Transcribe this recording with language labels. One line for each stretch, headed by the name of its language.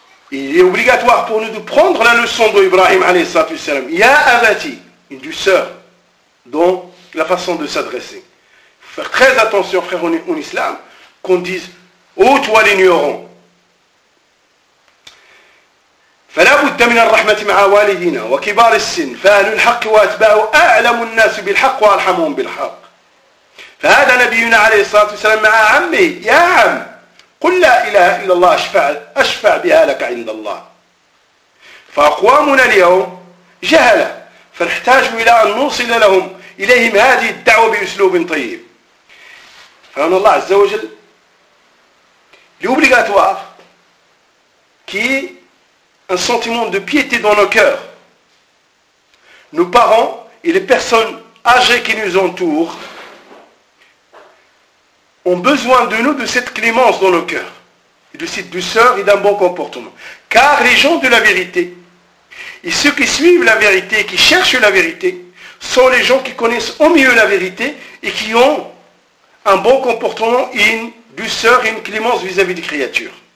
French: Il est obligatoire pour nous de prendre la leçon d'Ibrahim alayhi salam. Ya Abati, une douceur. dans la façon de s'adresser. Faire très attention, frère, en islam, qu'on dise « Oh, toi l'ignorant !»
Arabic: فلا بد من الرحمة مع والدينا وكبار السن فأهل الحق وأتباعه أعلم الناس بالحق وأرحمهم بالحق فهذا نبينا عليه الصلاة والسلام مع عمه يا عم قل لا إله إلا الله أشفع بها لك عند الله فأقوامنا اليوم جهلة فنحتاجوا إلى أن نوصل لهم إليهم هذه الدعوة بأسلوب طيب فأن الله عز وجل
French: لأوبليغاتوار كي un sentiment de piété dans nos cœurs. Nos parents et les personnes âgées qui nous entourent ont besoin de nous, de cette clémence dans nos cœurs, de cette douceur et d'un bon comportement. Car les gens de la vérité et ceux qui suivent la vérité, qui cherchent la vérité, sont les gens qui connaissent au mieux la vérité et qui ont un bon comportement et une douceur et une clémence vis-à-vis des créatures.